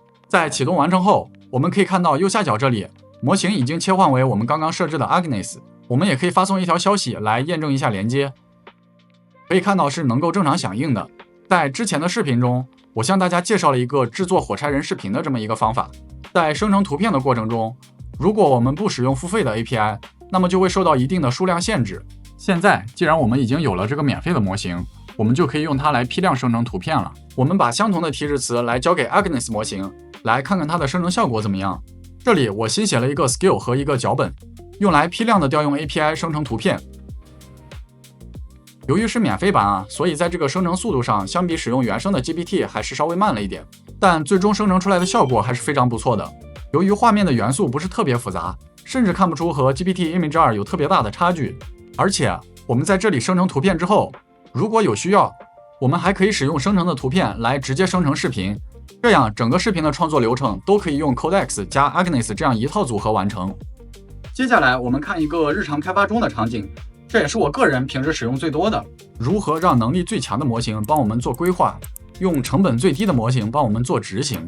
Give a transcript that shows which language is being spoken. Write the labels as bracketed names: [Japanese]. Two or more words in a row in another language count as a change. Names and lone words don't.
[Chinese] 在啟動完成後，我們可以看到右下角這裡，模型已經切換為我們剛剛設置的 Agnes。我們也可以發送一條消息來驗證一下連接，可以看到是能夠正常響應的。在之前的視頻中，我向大家介紹了一個制作火柴人視頻的這麼一個方法。在生成圖片的過程中，如果我們不使用付費的 API，那麼就會受到一定的數量限制。現在既然我們已經有了這個免費的模型，我們就可以用它來批量生成圖片了。我們把相同的提示詞來交給 Agnes 模型，來看看它的生成效果怎麼樣。這裡我新寫了一個 skill 和一個腳本，用來批量的調用 API 生成圖片。由於是免費版所以在這個生成速度上，相比使用原生的 GPT 還是稍微慢了一點，但最終生成出來的效果還是非常不錯的。由於畫面的元素不是特別複雜，甚至看不出和 GPT Image 2 有特別大的差距。而且我們在這裡生成圖片之後，如果有需要，我們還可以使用生成的圖片來直接生成視頻，這樣整個視頻的創作流程都可以用 Codex 加 Agnes 這樣一套組合完成。接下來我們看一個日常開發中的場景，這也是我個人平時使用最多的，如何讓能力最強的模型幫我們做規劃，用成本最低的模型幫我們做執行。